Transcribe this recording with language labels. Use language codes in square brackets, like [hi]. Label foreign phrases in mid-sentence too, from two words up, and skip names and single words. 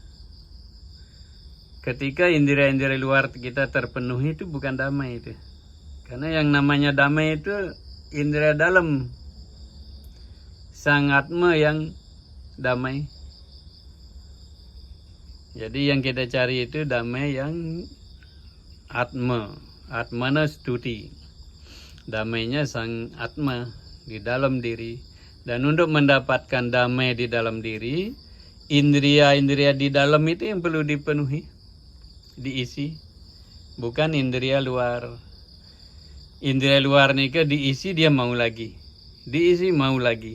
[id] Ketika indera-indera luar kita terpenuhi itu bukan damai itu. Karena yang namanya damai itu indera dalam, sang atma yang damai. Jadi yang kita cari itu damai yang atma, [sa] atmana stuti. [id] Damainya sang atma di dalam diri. Dan untuk mendapatkan damai di dalam diri, indria-indria di dalam itu yang perlu dipenuhi, diisi, bukan indria luar. Indria luar nih ke diisi dia mau lagi, diisi mau lagi.